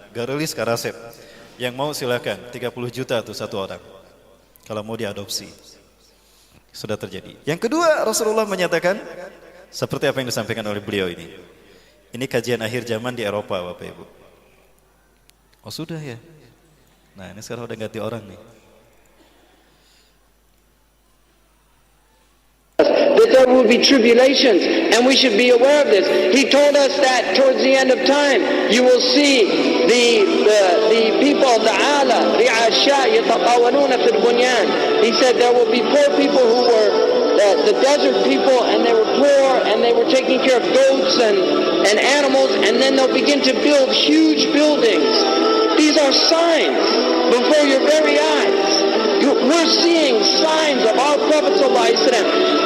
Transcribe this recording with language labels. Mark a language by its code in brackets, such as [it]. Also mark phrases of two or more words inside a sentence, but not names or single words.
[id] Garelis Karasep, yang mau silakan, 30 juta tuh satu orang, kalau mau diadopsi. Sudah terjadi. Yang kedua, Rasulullah menyatakan, seperti apa yang disampaikan oleh beliau ini. Ini kajian akhir zaman di Eropa Bapak Ibu. Oh sudah ya. Nah ini sekarang udah ganti orang nih. [en] That there will be tribulations, and we should be aware of this. He told us that towards the end of time, you will see the people of the ala, ri'asha, [ar] يتطاولون في البنيان. [en] He said there will be poor people who were the desert people, and they were poor, and they were taking care of goats and animals, and then they'll begin to build huge buildings. These are signs before your very eyes. We're seeing signs of our Prophet ﷺ.